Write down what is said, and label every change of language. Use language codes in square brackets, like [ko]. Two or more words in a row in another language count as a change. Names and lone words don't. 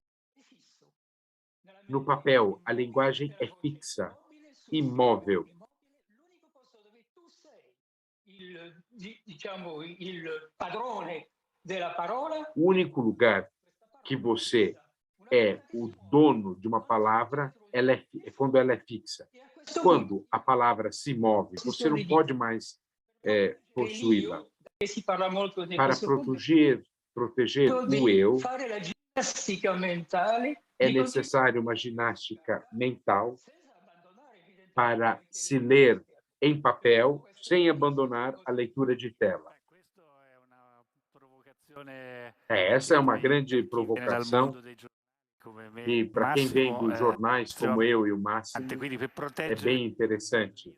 [pt] No papel, a linguagem é fixa, imóvel. O único lugar que você é o dono de uma palavra, é quando ela é fixa. [it] E a questo punto [pt] Quando a palavra se move, você não pode mais possuí-la. [it] si parla molto di [pt] Para [it] questo punto, [pt] proteger o [it] di [pt] eu, [it] fare la ginnastica mentale, [pt] é [it] di continuare [pt] necessário uma ginástica mental [it] senza abbandonare evidentemente [pt] para se ler em papel, sem abandonar a leitura de tela. Essa é uma grande provocação que, para quem vem dos jornais como eu e o Máximo, é bem interessante.